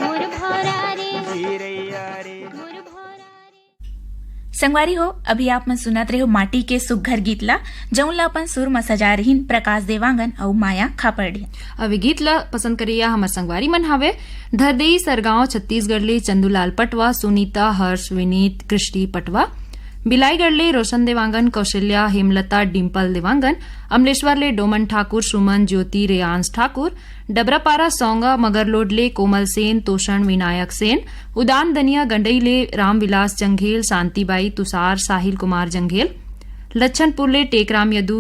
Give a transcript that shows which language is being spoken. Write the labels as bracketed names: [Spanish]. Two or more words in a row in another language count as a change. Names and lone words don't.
[Chhattisgarhi] मोर भौरा रे, चिरैया रे। संगवारी हो अभी आप मन सुनत रहे हो माटी के सुघर गीत ला जौन ला अपन सुर में सजा रहीन प्रकाश देवांगन और माया खापड़ी। अभी गीत ला पसंद करिया हमर संगवारी मन हावे धरदेई सरगांव छत्तीसगढ़ ले चंदूलाल पटवा, सुनीता, हर्ष, विनीत, कृष्टि पटवा, बिलाईगढ़ ले रोशन देवांगन, कौशल्या, हेमलता, डिम्पल देवांगन, अमलेश्वर ले डोमन ठाकुर, सुमन, ज्योति, रेयांश ठाकुर, डबरापारा सौंगा मगरलोड ले कोमल सेन, तोषण, विनायक सेन, उदान दनिया गंडई ले रामविलास जंघेल, शांतिबाई, तुषार, साहिल कुमार जंघेल, लच्छनपुर ले टेकराम यदु,